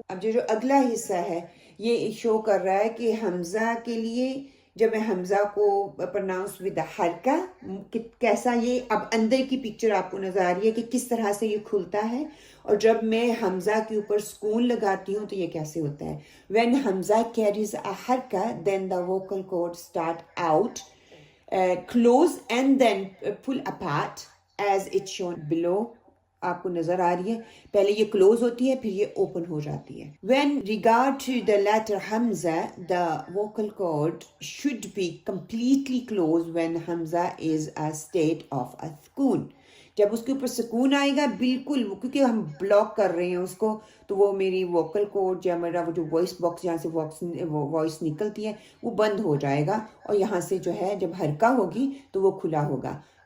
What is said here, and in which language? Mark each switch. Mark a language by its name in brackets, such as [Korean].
[Urdu] اب جو اگلا حصہ ہے یہ شو کر رہا ہے کہ حمزہ کے لیے جب میں حمزہ کو پرناؤنس ود حرکہ کیسا، یہ اب اندر کی پکچر آپ کو نظر آ رہی ہے کہ کس طرح سے یہ کھلتا ہے، اور جب میں حمزہ کے اوپر سکون لگاتی ہوں تو یہ کیسے ہوتا ہے. [English] when حمزہ carries a حرکہ then the vocal cords start out close and then pull apart as it's shown below. [Urdu] آپ کو نظر آ رہی ہے پہلے یہ کلوز ہوتی ہے پھر یہ اوپن ہو جاتی ہے. [English] when regard to the letter Hamza the vocal cord should be completely closed when Hamza is a state of a سکون. [Urdu] جب اس کے اوپر سکون آئے گا بالکل، کیونکہ ہم بلاک کر رہے ہیں اس کو، تو وہ میری ووکل کورڈ یا میرا وہ جو وائس باکس جہاں سے وائس نکلتی ہے وہ بند ہو جائے گا، اور یہاں سے جو ہے جب حرکہ ہوگی تو وہ کھلا ہوگا.